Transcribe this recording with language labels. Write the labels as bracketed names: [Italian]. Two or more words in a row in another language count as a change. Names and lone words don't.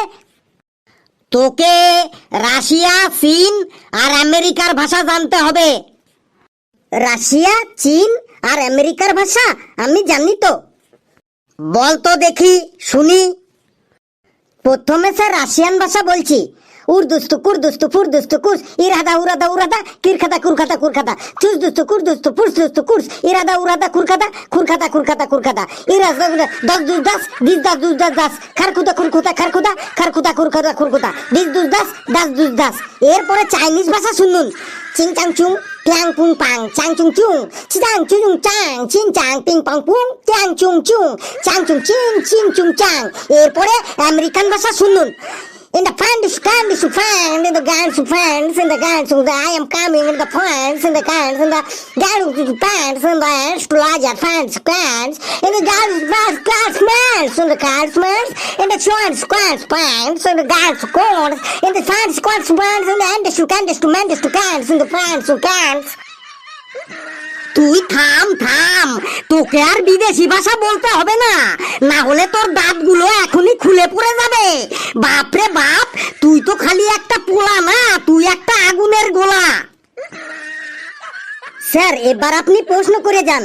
[Bangla] তোকে রাশিয়া, চীন আর আমেরিকার ভাষা জানতে হবে। রাশিয়া, চীন আর আমেরিকার ভাষা আমি জানি তো। বল তো দেখি, শুনি। প্রথমে স্যার রাশিয়ান ভাষা বলছি। উর্দুস্তু কুর্দুস্তু ফুরদুস্তু কুর্স ইরাদা উরাদা উরাদা কিরখাদা কুরখাদা কুরখাদা চুসদুস্তু কুর্দুস্তু ফুরদুস্তু কুর্স ইরাদা উরাদা কুরখাদা কুরখাদা কুরখাদা কুরখাদা ইরাদা দশ দুস দাস দিস দাস দুস দাস দাস খারকুদা কুরকুদা খারকুদা খারকুদা কুরখাদা কুরকুদা দিস দুস দাস দাস দুস দাস। এরপরে চাইনিজ ভাষা শুনুন। চিং চাং চুং ট্যাং পুং পাং চাং চুং চুং চিং চুং চাং চিং চাং পিং পাং পুং ট্যাং চুং চুং চাং চুং চিং চিং চুং চাং। এরপরে আমেরিকান ভাষা শুনুন। In the pants, candies to find, in the guns to pants, in the guns to the I am coming in the pants, in the guns, in the guns to the pants, in the astrologer pants, pants, in the guns, class pants, in the cars pants, in the shorts, squats pants, in the guns, corns, in the fans, squats pants, in the enders to candies to mendes to cans, in the pants to cans. তুই থাম থাম, তোকে আর বিদেশি ভাষা বলতে হবে না, না হলে তোর দাঁতগুলো এখনই খুলে পড়ে যাবে। বাপরে বাপ, তুই তো খালি একটা পোলা না, তুই একটা আগুনের গোলা। স্যার, এবার আপনি প্রশ্ন করে যান।